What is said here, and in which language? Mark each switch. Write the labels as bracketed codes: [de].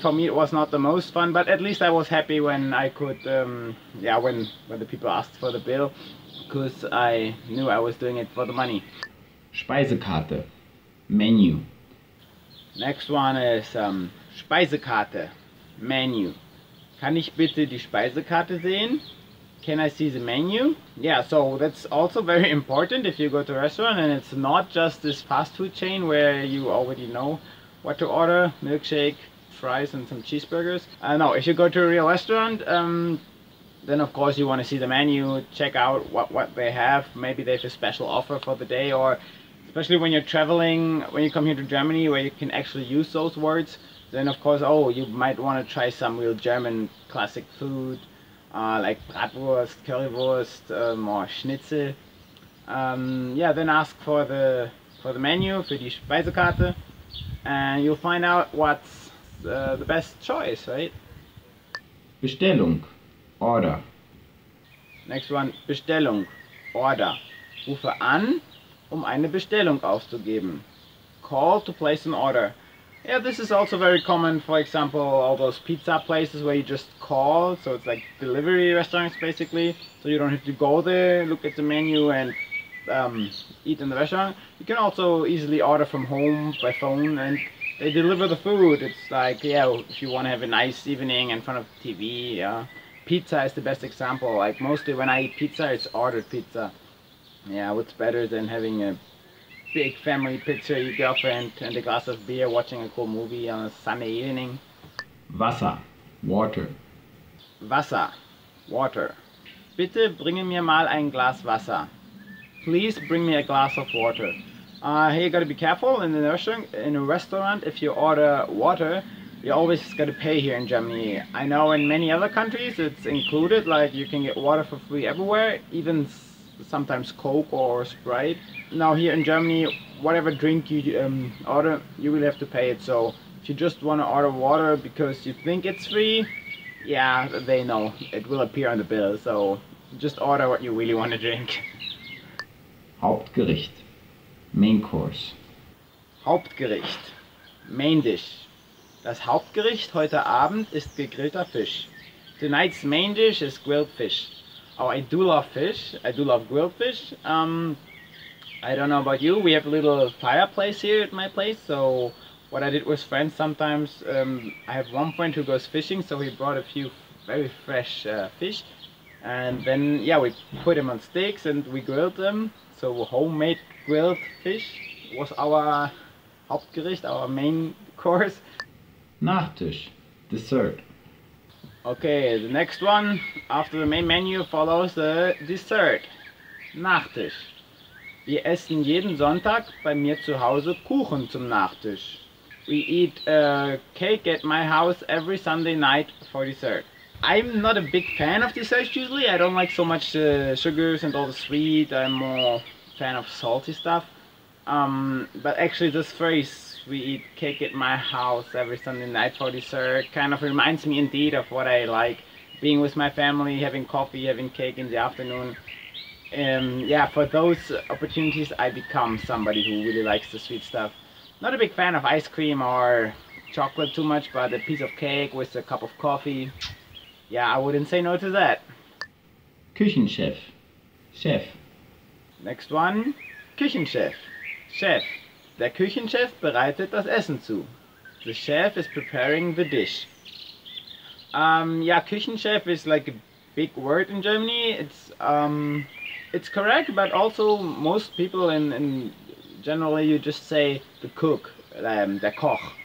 [en] For me, it was not the most fun, but at least I was happy when I could, yeah, when the people asked for the bill, because I knew I was doing it for the money. Speisekarte, menu. Next one is Speisekarte, menu. [de] Kann ich bitte die Speisekarte sehen? [en] Can I see the menu? Yeah, so that's also very important if you go to a restaurant and it's not just this fast food chain where you already know what to order, milkshake, fries and some cheeseburgers. No, if you go to a real restaurant, then of course you want to see the menu, check out what they have. Maybe they have a special offer for the day, or especially when you're traveling, when you come here to Germany where you can actually use those words, then of course, oh, you might want to try some real German classic food. Like Bratwurst, Currywurst, or Schnitzel. Yeah, then ask for the menu, [de] für die Speisekarte, [en] and you'll find out what's the best choice, right? Bestellung, order. Next one, Bestellung, order. [de] Rufe an, eine Bestellung aufzugeben. [en] Call to place an order. Yeah, this is also very common, for example, all those pizza places where you just call, so it's like delivery restaurants basically, so you don't have to go there, look at the menu and eat in the restaurant. You can also easily order from home by phone and they deliver the food. It's like, yeah, if you want to have a nice evening in front of the TV, yeah. Pizza is the best example, like mostly when I eat pizza, it's ordered pizza. Yeah, what's better than having a big family picture, your girlfriend and a glass of beer watching a cool movie on a sunny evening. Wasser, water. Wasser, water. [de] Bitte bringe mir mal ein Glas Wasser. [en] Please bring me a glass of water. Here you gotta be careful in a restaurant, if you order water, you always gotta pay here in Germany. I know in many other countries it's included, like you can get water for free everywhere, even sometimes Coke or Sprite. Now here in Germany, whatever drink you order, you will have to pay it. So if you just want to order water because you think it's free, yeah, they know it will appear on the bill. So just order what you really want to drink. Hauptgericht, main course. Hauptgericht, main dish. [de] Das Hauptgericht heute Abend ist gegrillter Fisch. [en] Tonight's main dish is grilled fish. Oh, I do love fish. I do love grilled fish. I don't know about you. We have a little fireplace here at my place. So what I did with friends sometimes, I have one friend who goes fishing, so he brought a few very fresh fish. And then, yeah, we put them on sticks and we grilled them. So homemade grilled fish was our Hauptgericht, our main course. Nachtisch, dessert. Okay, the next one after the main menu follows the dessert. Nachtisch. [de] Wir essen jeden Sonntag bei mir zu Hause Kuchen zum Nachtisch. [en] We eat cake at my house every Sunday night for dessert. I'm not a big fan of desserts usually. I don't like so much sugars and all the sweet. I'm more fan of salty stuff. But actually this phrase, we eat cake at my house every Sunday night for dessert, kind of reminds me indeed of what I like. Being with my family, having coffee, having cake in the afternoon. Yeah, for those opportunities I become somebody who really likes the sweet stuff. Not a big fan of ice cream or chocolate too much, but a piece of cake with a cup of coffee, yeah, I wouldn't say no to that. Küchenchef, Chef. Next one, Küchenchef, Chef. [de] Der Küchenchef bereitet das Essen zu. [en] The chef is preparing the dish. Yeah, Küchenchef is like a big word in Germany. It's correct, but also most people in generally you just say the cook, der Koch.